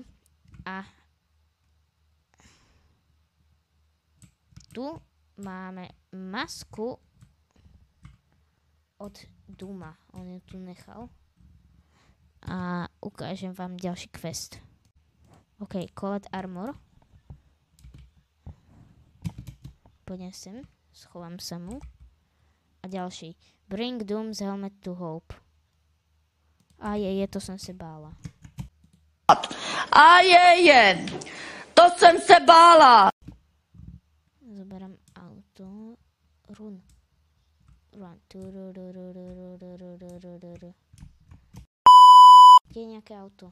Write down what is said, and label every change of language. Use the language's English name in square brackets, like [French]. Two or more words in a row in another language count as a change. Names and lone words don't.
[Slovak] A tu máme masku od Duma. On ju tu nechal. A ukážem vám ďalší quest. [English] OK, collect armor. [Slovak] Poďme sem. Schovám sa mu. A ďalší. [English] Bring Doom's helmet to Hope. [Slovak] A to som se bála. [Czech] To jsem se bála. [Slovak] Zoberám auto. Run. Kde je nejaké auto?